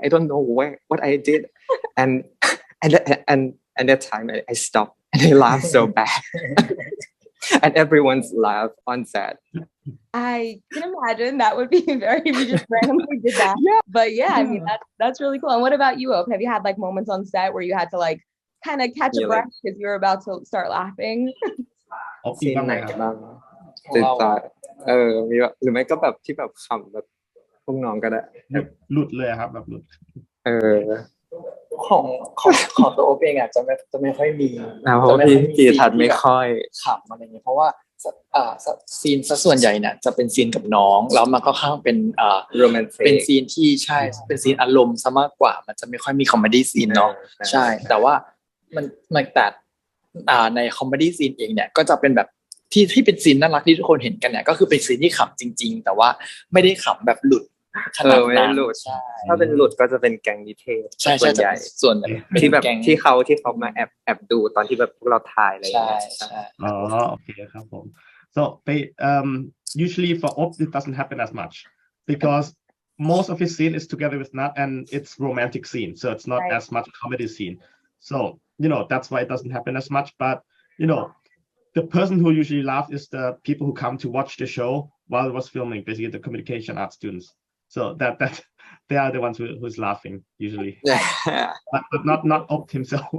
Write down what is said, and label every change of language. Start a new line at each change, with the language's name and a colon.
English: I don't know what I did, and that time I stopped and I laughed so bad, and everyone's laugh on set. I can imagine that would be if you just randomly did that. Yeah. But yeah, I mean that's really cool. And what about you, Opp? Have you had like moments on set where you had to like kind of catch a breath because you were about to start laughing?
Thai: ซีนไหนบ้างติดตามีหรือไม่ก็แบบที่แบบขำแบบพวกน้องก็ได้ หลุดเลยครับแบบหลุด ของตัวโอเองอ่ะจะไม่ค่อยมี เพราะว่าพี่ทัดไม่ค่อย ขำอะไรเงี้ยเพราะว่าซีนซะส่วนใหญ่เนี่ยจะเป็นซีนกับน้องแล้วมันก็ค่อนข้างเป็น โรแมนติก เป็นซีนที่ใช่เป็นซีนอารมณ์ซะมากกว่ามันจะไม่ค่อยมีคอมเมดี้ซีนเนาะใช่แต่ว่ามันแต่ในคอมเมดี้ซีนเองเนี่ยก็จะเป็นแบบที่เป็นซีนน่ารักที่ทุกคนเห็นกันเนี่ยก็คือเป็นซีนที่ขำจริงๆแต่ว่าไม่ได้ขำแบบหลุดขนาดนั้น ถ้าเป็นหลุดก็จะเป็นแก๊งนิเทศ ใช่ใช่ส่วน ที่แบบที่เขามาแอบดูตอนที่แบบพวกเราถ่ายอะไรอย่างเงี้ย อ๋อโอเคครับผม
English: so they usually for Opp it doesn't happen as much because most of his scene is together with Nutt and it's romantic scene so it's not as much comedy scene so that's why it doesn't happen as much but the person who usually laugh is the people who come to watch the show while it was filming basically the communication art students so that they are the ones who's laughing usually but not Opp himself